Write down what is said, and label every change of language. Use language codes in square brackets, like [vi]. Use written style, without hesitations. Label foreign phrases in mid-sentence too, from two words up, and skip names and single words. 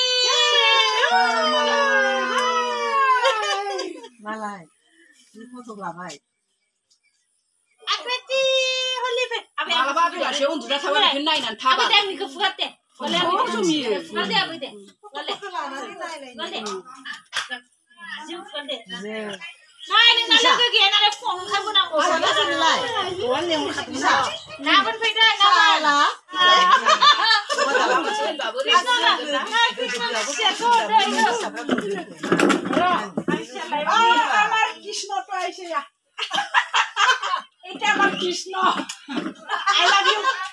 [brx] मालाय फट' लाबाय आपेटी होली फे मालाबा बेलासियाव उन्दुना थाबाय बेखौ नायनानै थाबा आबै आंनिखौ फुगारदे गले गले आबै दे गले गले जिउ फुगारदे नाय नोंना लोगो गैया नालाय फुङाव ओंखारबोनांगौ नोंलाय दहाय लेंहरखादोंना नाबोन फैदो नाबोन [bn] আমার কৃষ্ণ তো আইছে এটা আমার কৃষ্ণ [en] I love you